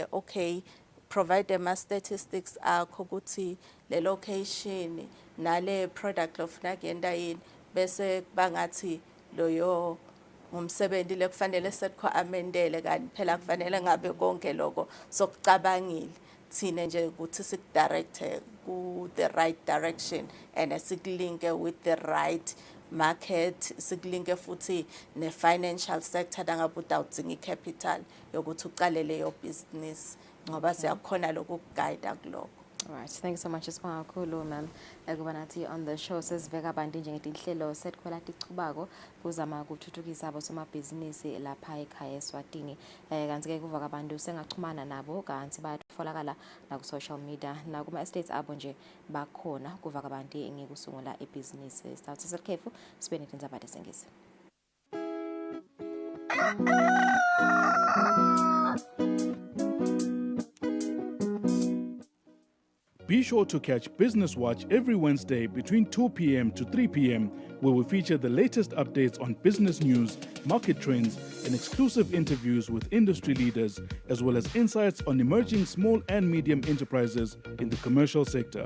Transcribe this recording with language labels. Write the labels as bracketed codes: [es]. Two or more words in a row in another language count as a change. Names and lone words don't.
[en] okay provide [ss] ama statistics akho ukuthi le location nale product lofuna kuyenda yini bese bangathi loyo umsebenzi lekufanele Setco amendele kanti phela kufanele ngabe konke lokho sokucabangile thina nje ukuthi sikudirect ku [en] the right direction and [ss] sikulinke [en] with the right market [ss] sikulinke futhi ne [en] financial sector [ss] nangabe udawudzinga icapital yokuthi uqale leyo business ngoba siyakhona lokuguide kuloko. [en] Alright, thank you so much [ss] kakhulu ma'am. Kuba nathi [en] on the show [ss] sesiveka abantu nje ngetinhlelo Setco latichubako kuzama ukuthuthukisa abosomabhizinisi lapha ekhaya Eswatini. Kanti ke kuva abantu sengachumana nabo kanti bayatfolakala na ku [en] social media [ss] na kuma estates abo nje bakhona kuva abantu ngekusungula ibhizinisi. Start sekhefu sibe netindzaba lesengisi. [en] Be sure to catch Business Watch every Wednesday between 2 p.m. to 3 p.m., where we feature the latest updates on business news, market trends, and exclusive interviews with industry leaders, as well as insights on emerging small and medium enterprises in the commercial sector.